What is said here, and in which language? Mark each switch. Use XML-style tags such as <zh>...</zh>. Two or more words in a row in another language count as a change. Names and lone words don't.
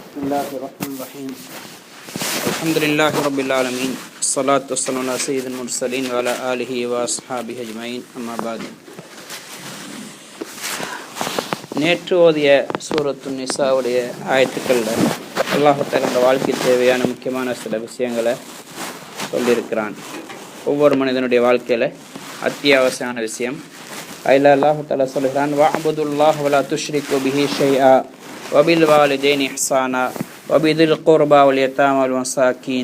<ar>الله الرحمن الرحيم الحمد لله رب العالمين الصلاة والسلام على سيد المرسلين وعلى آله وأصحابه أجمعين أما بعد.</ar> <ta>நேற்று ஓதிய சூரத்து நிசாவுடைய ஆயத்துக்களில் அல்லாஹ் தஆலா இந்த வாழ்க்கைக்கு தேவையான முக்கியமான சில விஷயங்களை சொல்லியிருக்கிறான். ஒவ்வொரு மனிதனுடைய வாழ்க்கையில் அத்தியாவசியமான விஷயம். அதில் அல்லாஹ் தஆலா சொல்கிறான்,</ta> <ar>واعبدوا الله ولا تشركوا به شيئا وبالوالدين إحسانا وبذي القربى واليتامى والمساكين.</ar>